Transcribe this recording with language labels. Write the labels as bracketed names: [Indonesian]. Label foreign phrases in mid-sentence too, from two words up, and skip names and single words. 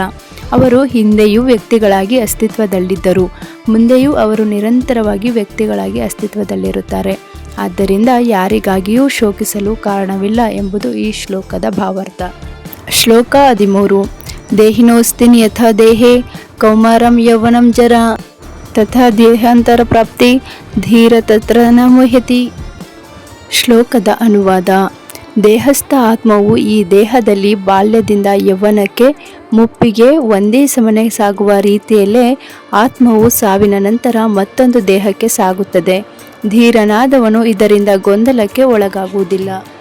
[Kannada] ಅವರು ಹಿಂದೆಯೂ ವ್ಯಕ್ತಿಗಳಾಗಿ ಅಸ್ತಿತ್ವದಲ್ಲಿದ್ದರು, ಮುಂದೆಯೂ ಅವರು ನಿರಂತರವಾಗಿ ವ್ಯಕ್ತಿಗಳಾಗಿ ಅಸ್ತಿತ್ವದಲ್ಲಿರುತ್ತಾರೆ. ಆದ್ದರಿಂದ ಯಾರಿಗಾಗಿಯೂ ಶೋಕಿಸಲು ಕಾರಣವಿಲ್ಲ ಎಂಬುದು ಈ ಶ್ಲೋಕದ ಭಾವಾರ್ಥ. ಶ್ಲೋಕ 13. [Sanskrit] ದೇಹಿನೋಸ್ತಿನ್ ಯಥಾ ದೇಹೇ ಕೌಮಾರಂ ಯೌವನಂ ಜರ ತಥಾ ದೇಹಾಂತರ ಪ್ರಾಪ್ತಿ ಧೀರ ತತ್ರ ನ ಮುಹ್ಯತಿ. [Kannada] ಶ್ಲೋಕದ ಅನುವಾದ. ದೇಹಸ್ಥ ಆತ್ಮವು ಈ ದೇಹದಲ್ಲಿ ಬಾಲ್ಯದಿಂದ ಯೌವನಕ್ಕೆ ಮುಪ್ಪಿಗೆ ಒಂದೇ ಸಮನೆ ಸಾಗುವ ರೀತಿಯಲ್ಲೇ ಆತ್ಮವು ಸಾವಿನ ನಂತರ ಮತ್ತೊಂದು ದೇಹಕ್ಕೆ ಸಾಗುತ್ತದೆ. ಧೀರನಾದವನು ಇದರಿಂದ ಗೊಂದಲಕ್ಕೆ ಒಳಗಾಗುವುದಿಲ್ಲ.